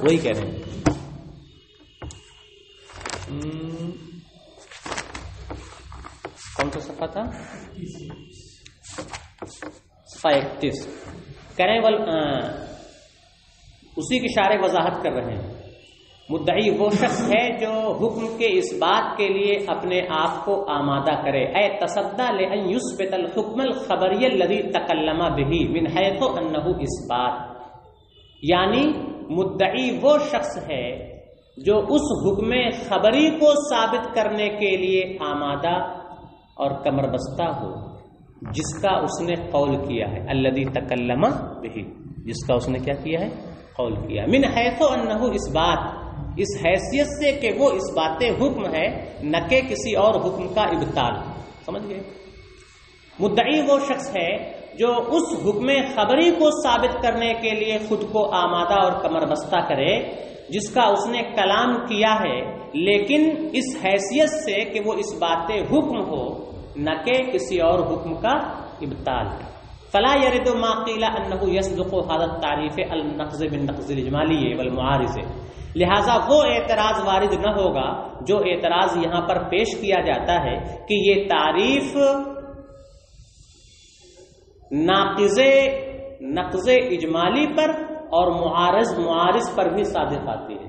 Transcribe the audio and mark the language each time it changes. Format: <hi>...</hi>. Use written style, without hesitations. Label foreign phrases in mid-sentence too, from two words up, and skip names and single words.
<ur>وہی کہہ رہے ہیں۔ کون سا صفحہ تھا؟ صفحہ 31 کہہ رہے ہیں، اسی کی شارح وضاحت کر رہے ہیں۔ مدعی وہ شخص ہے جو حکم کے اس بات کے لیے اپنے آپ کو آمادہ کرے،</ur> <ar>اے تصدی لأن یثبت الحکم الخبری الذی تکلم به من حیث انہ اثبات،</ar> <ur>یعنی مدعی وہ شخص ہے جو اس حکم خبری کو ثابت کرنے کے لیے آمادہ اور کمر بستہ ہو جس کا اس نے قول کیا ہے،</ur> <ar>الذی تکلم به،</ar> <ur>جس کا اس نے کیا کیا ہے، قول کیا،</ur> <ar>من حیث انہ اثبات،</ar> <ur>اس حیثیت سے کہ وہ اس بات حکم ہے نہ کہ کسی اور حکم کا ابطال. سمجھ گئے؟ مدعی وہ شخص ہے جو اس حکم خبری کو ثابت کرنے کے لیے خود کو آمادہ اور کمر بستہ کرے جس کا اس نے کلام کیا ہے، لیکن اس حیثیت سے کہ وہ اس بات حکم ہو نہ کہ کسی اور حکم کا ابطال ہے.</ur> <ar>فلا يرد ما قيل انه يصدق هذا التعريف النقض بالنقض الاجمالی والمعارض.</ar> <ur>لہذا وہ اعتراض وارد نہ ہوگا جو اعتراض یہاں پر پیش کیا جاتا ہے کہ یہ تعریف نقض اجمالی پر اور معارض پر بھی صادق آتی ہے.</ur>